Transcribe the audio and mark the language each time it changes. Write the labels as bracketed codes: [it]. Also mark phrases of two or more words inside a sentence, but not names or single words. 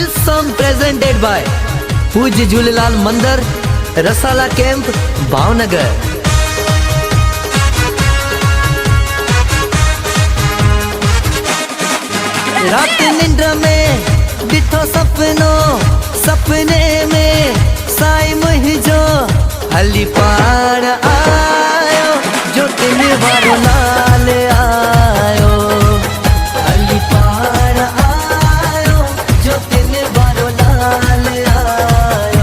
[en] song presented by पूज्य झूलेलाल मंदिर रसाला कैंप भावनगर। [sd] रात निंद्र में दिठो सपनो, सपने में साई मुझो हली पार आयो, जो तिन वारो लाल आयो, हली पार आयो, जो तिन वारो लाल आयो।